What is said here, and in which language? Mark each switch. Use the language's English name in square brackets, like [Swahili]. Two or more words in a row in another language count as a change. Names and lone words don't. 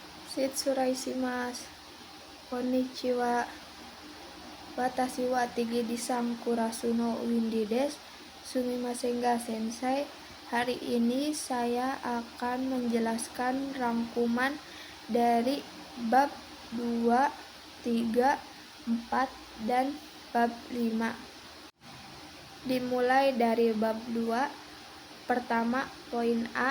[Japanese] 失礼します。こんにちは. Watashi wa Tigidi-san Kurasu no Windy desu. すみませんが先生. [Indonesian] Hari ini saya akan menjelaskan rangkuman dari bab 2, 3, 4, dan bab 5. Dimulai dari bab 2. Pertama, poin A.